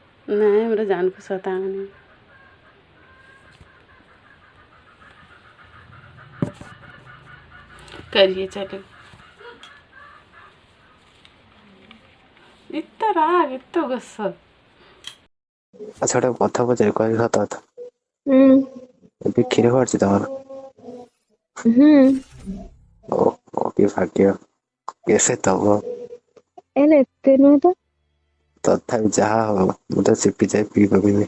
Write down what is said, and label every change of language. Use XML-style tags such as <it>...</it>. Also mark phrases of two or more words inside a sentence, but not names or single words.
<hi>नहीं, मेरा जान को सताऊंगी। करिए चलो। इतना राग, इतना गुस्सा।</hi> <or>ଆଚ୍ଛା ଗୋଟେ କଥା ପଚାରି କହିବି ସତ କଥା। ହୁଁ ଏବେ କ୍ଷୀର ବାହାରୁଛି ତମର? ହୁଁ ଓ କି ଭାଗ୍ୟ। କେସେ ତବ। ହେଲେ ଏତେ ନୁହେଁ ତ। ତଥାପି ଯାହା ହବ ମୁଁ ତ ଚିପି ଯାଇ ପିଇ ପାରିବି।</or>